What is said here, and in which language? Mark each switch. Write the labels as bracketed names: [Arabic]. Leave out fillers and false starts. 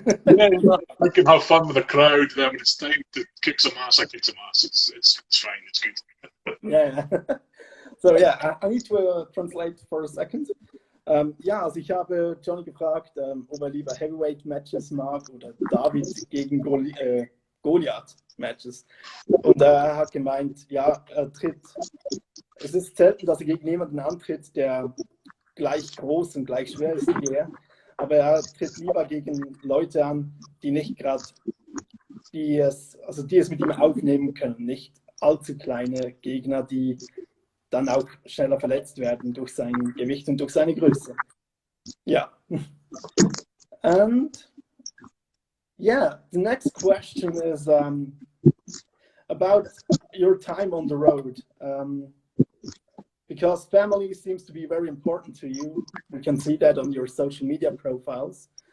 [English] I can have fun with the crowd. Then when it's time to kick some ass, I kick some ass. It's fine. It's good. Yeah. So yeah, I need to translate for a second. [German] Ja, also ich habe Johnny gefragt, ob er lieber Heavyweight-Matches mag oder David gegen Goliath-Matches. Und er hat gemeint, ja, es ist selten, dass er gegen jemanden antritt, der gleich groß und gleich schwer ist wie er, aber er tritt lieber gegen Leute an, die nicht gerade, die es mit ihm aufnehmen können, nicht allzu kleine Gegner, die dann auch schneller verletzt werden durch sein Gewicht und durch seine Größe. [English] Yeah. And yeah, the next question is about your time on the road. Because family seems to be very important to you. We can see that on your social media profiles.